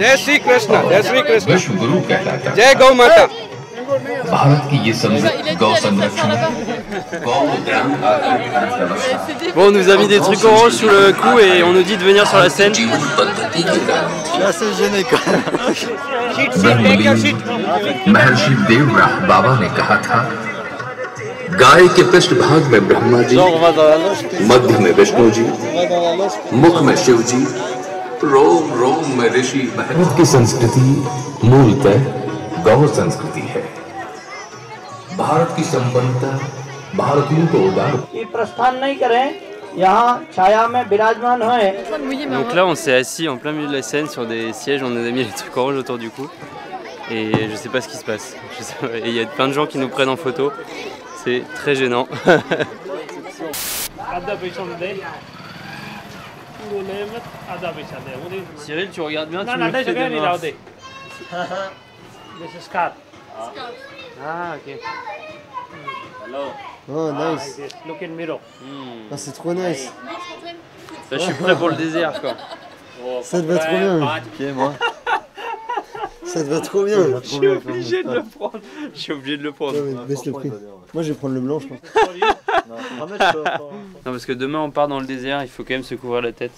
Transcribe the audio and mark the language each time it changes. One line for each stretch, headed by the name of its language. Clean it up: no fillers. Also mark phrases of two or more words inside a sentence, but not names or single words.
Hindi: जय श्री कृष्ण, जय श्री कृष्ण, विश्व गुरु कहलाता है। जय गौ माता। भारत की ये समृद्ध गौ संरक्षण गौग्राम आधारित अर्थव्यवस्था
French: Bon on nous a mis des trucs orange sous le cou et on nous dit de venir sur la scène.
Hindi: जीवन पद्धति की गारंटी है।
French: assez gêné quoi.
Hindi: ब्रह्मलीन महर्षि देवव्रत बाबा ने कहा था गाय के पृष्ठभाग में ब्रह्मा जी, मध्य में विष्णु जी, मुख में शिव जी, रोम रोम में ऋषि। भारत की संस्कृति मूलतः गौ संस्कृति है। भारत की संपन्नता भारतीयों को उदार प्रस्थान नहीं करें, यहाँ छाया में विराजमान हुए।
French: Donc là on s'est assis en plein milieu de la scène sur des sièges, on nous a mis les trucs orange autour du cou. Et je sais pas ce qui se passe. Et il y a plein de gens qui nous prennent en photo. C'est très gênant. Cyril, tu regardes bien, tu me fais des marques.
English: This is Scott. Ah ok. Oh nice. Look in mirror.
French: Ah, c'est trop nice. Là, je suis prêt pour le désert quoi. Ça te va trop bien. Ok, moi. Ça te va trop bien. Je suis obligé de le prendre. Je suis obligé de le prendre. Ouais, baisse le prix. Moi je vais prendre le blanc, je pense. Non, parce que demain on part dans le désert, il faut quand même se couvrir la tête.